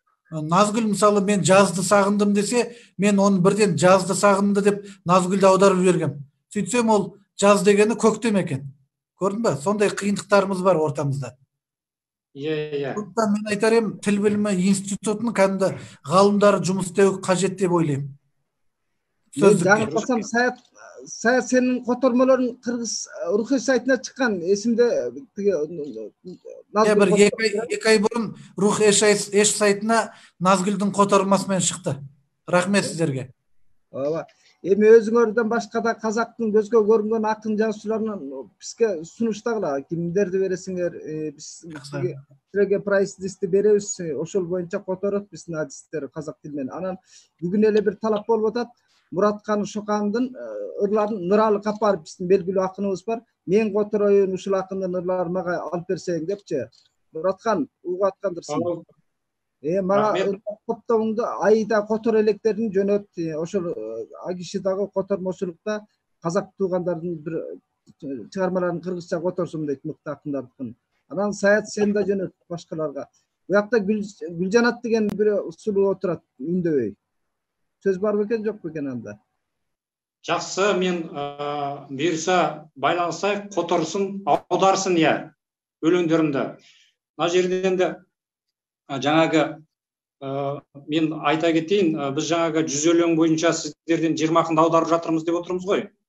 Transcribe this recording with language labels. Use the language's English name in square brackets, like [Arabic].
[Kazakh] Назгүл мысалы мен жазды сағындым десе, мен оны бірден жазды сағынды деп Назгүлді аударып жібергем. Сөйтсем ол жаз дегені көктем екен. [Kyrgyz] Көрдүңбү? Сондай кыйынтыктарыбыз бар ортамызда. [Kazakh] Иә. Сондықтан мен айтар едім, тіл білімі институтының кәдімгі ғалымдары жұмыс істеу қажет деп ойлаймын. Мен Сөздікке. [Kyrgyz] жаңылтпасам Саят сенин котормолоруң кыргыз рухий сайтына чыккан. Эсимде тиги [Kazakh] Бір екі ай бұрын Рух Эш сайтына Назгүлдің [Kyrgyz] котормасы менен [Kazakh] шықты. Рахмет сіздерге. [Kyrgyz] Ооба. Эми өзүңөрдөн башка да казактын көзгө көрүнгөн акын жазуучуларынан бизге сунуштагыла. Кимдерди бересиңер? Биз силерге прайс-листти беребиз. Ошол боюнча которот биздин адистер казак тилинен. Анан бүгүн эле бир талап болуп атат. Мураткан Шокандын ырларын Ныралы Капаров биздин белгилүү акыныбыз бар. Мен котороюн ушул акындын ырларын мага алып берсең депчи. Мураткан угуп аткандырсың. Мага коптобуңду айда котор электерин жөнөт. Ошол агиши дагы котормочулукта казак туугандардын бир чыгармаларын кыргызча которсун дейт мыкты акындардыкын. Анан Саят сен да жөнөт башкаларга. Буякта Гүлжанат деген бир сулуу отурат үндөбөй. Сөз бар бекен жок бекен анда? [Kazakh] Жақсы, мен бұйырса байланысайық, [Kyrgyz] которсын, [Kazakh] аударсын өлеңдерімді. Мына жерден де жаңағы мен айта кетейін, біз жаңағы 100 өлең бойынша сіздерден 20 ақынды аударып жатырмыз деп отырмыз ғой.